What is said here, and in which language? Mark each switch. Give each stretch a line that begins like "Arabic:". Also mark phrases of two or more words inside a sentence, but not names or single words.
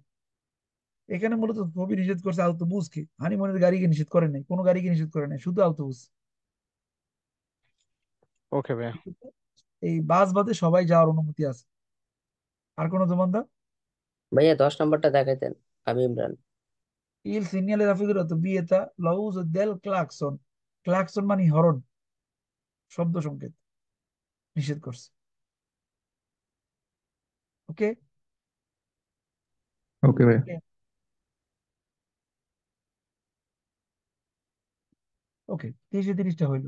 Bangla: এখানে মূলত ছবি নিষেধ করছে আউটোবুসকে, হানিমুনের গাড়িকে নিষেধ করে নাই, কোনো গাড়িকে নিষেধ করে নাই, শুধু আউটোবুস। ওকে ভাইয়া, এই বাস বাদে সবাই যাওয়ার অনুমতি আছে। আর কোনো দোকানদার? ভাইয়া 10 নম্বরটা দেখাইতেন। আমি ইমরান।
Italian: Il segnale raffigurato vieta l'uso del clacson।
Bangla: ক্লাকসন মানে হরন, শব্দ সংকেত, নিষেধ করছে। ওকে ওকে ভাই। ওকে 30টা হইলো।